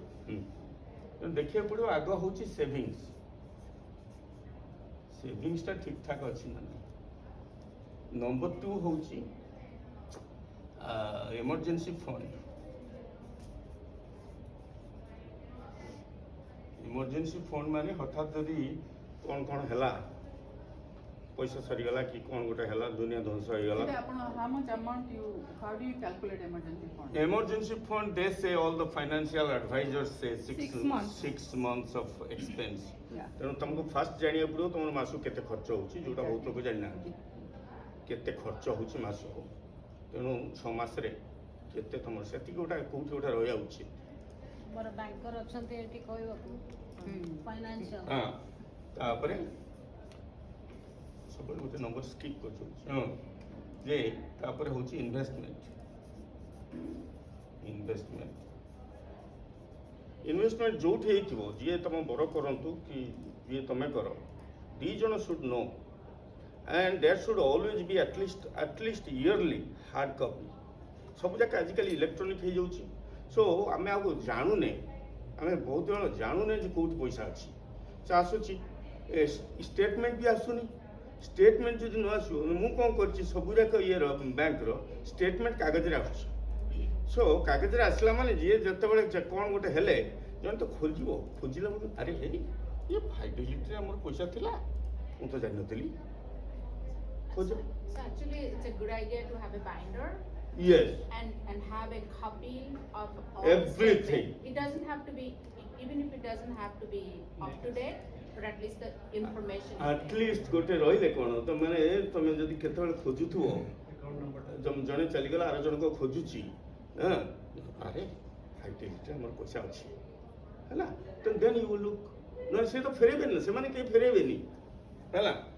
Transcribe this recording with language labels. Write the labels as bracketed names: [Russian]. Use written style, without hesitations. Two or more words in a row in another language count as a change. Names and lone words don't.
[Odia] ତେଣୁ ଦେଖିବାକୁ ପଡ଼ିବ ଆଗ ହେଉଛି ସେଭିଙ୍ଗସ୍ ସେଭିଙ୍ଗସଟା ଠିକ୍ ଠାକ୍ ଅଛି ନା ନାହିଁ ନମ୍ବର ଟୁ ହେଉଛି [English] emergency fund emergency fund [Odia] ମାନେ ହଠାତ୍ ଯଦି କ'ଣ ହେଲା ପଇସା ସରିଗଲା କି କ'ଣ ଗୋଟେ ହେଲା ଦୁନିଆ ଧ୍ୱଂସ ହେଇଗଲା [English] Today, how much amount how do you calculate emergency fund? emergency fund they say all the financial advisors say 6 months. 6 months of expense Yeah. [Odia] ତେଣୁ ତମକୁ ଫାଷ୍ଟ ଜାଣିବାକୁ ପଡ଼ିବ ତମର ମାସକୁ କେତେ ଖର୍ଚ୍ଚ ହେଉଛି ଯୋଉଟା ବହୁତ ଲୋକ ଜାଣିନାହାନ୍ତି କେତେ ଖର୍ଚ୍ଚ ହେଉଛି ମାସକୁ ତେଣୁ 6 ମାସରେ କେତେ ତମର ସେତିକି ଗୋଟେ କୋଉଠି ଗୋଟେ ରହିବା ଉଚିତ ମୋର ବ୍ୟାଙ୍କର ଅଛନ୍ତି ଏଠି କହିବାକୁ ଫାଇନାନ୍ସିଆଲ ହଁ ତାପରେ ସବୁବେଳେ ଗୋଟେ [English] number skip [Odia] କରୁଛନ୍ତି ହଁ ଯେ ତାପରେ ହେଉଛି ଇନଭେଷ୍ଟମେଣ୍ଟ ଯୋଉଠି ହେଇଥିବ ଯିଏ ତମ ବଡ଼ କରନ୍ତୁ କି ଯିଏ ତମେ କର ଦୁଇ [English] ଜଣ should know and there should always be at least yearly hard copy [Odia] ସବୁ ଯାକ ଆଜିକାଲି ଇଲେକ୍ଟ୍ରୋନିକ୍ ହେଇଯାଉଛି ସୋ ଆମେ ଆଉ ଜାଣୁନେ ଆମେ ବହୁତ ଜଣ ଜାଣୁନେ ଯେ କେଉଁଠି ପଇସା ଅଛି ସେ ଆସୁଛି ଷ୍ଟେଟମେଣ୍ଟ ବି ଆସୁନି ଷ୍ଟେଟମେଣ୍ଟ ଯଦି ନ ଆସିବ ମୁଁ କ'ଣ କରିଛି ସବୁଯାକ ଇଏର [English] bank statement [Odia] କାଗଜରେ ଆସୁଛି ସୋ କାଗଜରେ ଆସିଲା ମାନେ ଯିଏ ଯେତେବେଳେ କ'ଣ ଗୋଟେ ହେଲେ ଜଣେ ତ ଖୋଜିଲା ବେଳକୁ ଆରେ ଇଏ ଫାଇଡେଲିଟିରେ ଆମର ପଇସା ଥିଲା ମୁଁ ତ ଜାଣିନଥିଲି [English] So actually, it's a good idea to have a binder Yes. and have a copy of all Everything. statement. It doesn't have to be, even if it doesn't have to be up to date, but at least the information is [Odia] ଆଟଲିଷ୍ଟ ଗୋଟେ ରହିଲେ କ'ଣ ତମେ ଯଦି କେତେବେଳେ ଖୋଜୁଥିବ ଜଣେ ଚାଲିଗଲା ଆର ଜଣକ ଖୋଜୁଛି ହଁ ଆରେ ହାଇଟେକ୍ସରେ ଆମର ପଇସା ଅଛି ହେଲା [English] then you will look [Odia] ନହେଲେ ସେ ତ ଫେରେଇବେନି ସେମାନେ କେହି ଫେରେଇବେନି ହେଲା।